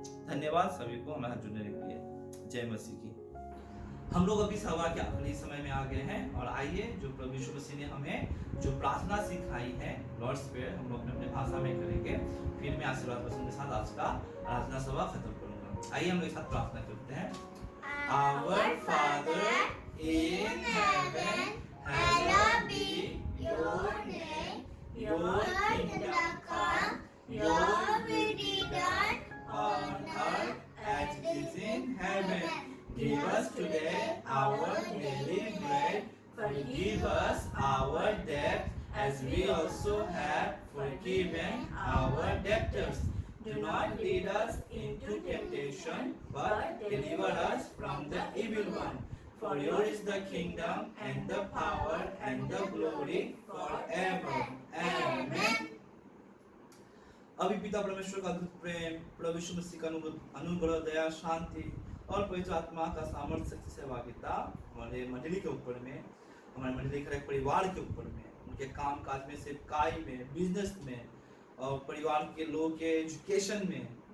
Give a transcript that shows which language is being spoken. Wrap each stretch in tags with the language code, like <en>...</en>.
<hi>धन्यवाद सभी को हमारे साथ जुड़ने के लिए। जय मसीह की। हम लोग अभी सभा के आखिरी समय में आ गए हैं, और आइए जो प्रभु यीशु मसीह ने हमें जो प्रार्थना सिखाई है लॉर्ड्स प्रेयर, हम लोग अपने भाषा में करेंगे। फिर मैं आशीर्वाद वचन के साथ आज का आराधना सभा खत्म करूंगा। आइए हम लोग एक साथ प्रार्थना करते हैं।</hi> <en>Our Father in heaven, hallowed be your name. Your kingdom come, your will be done on earth as it is in heaven. Give us today our daily bread. Forgive us our debt as we also have forgiven our debtors. Do not lead us into temptation, but deliver us from the evil one. For yours is the kingdom and the power and the glory forever. Amen.</en> <hi>अभी पिता परमेश्वर का अद्भुत प्रेम, प्रभु यीशु मसीह का अनुग्रह, दया, शांति और पवित्र आत्मा का सामर्थ्य, शक्ति, सहभागिता हमारे मंडली के ऊपर में, हमारे मंडली के परिवार के ऊपर में, उनके काम काज में, सेवकाई में, बिजनेस में, और परिवार के लोगों के एजुकेशन में,</hi>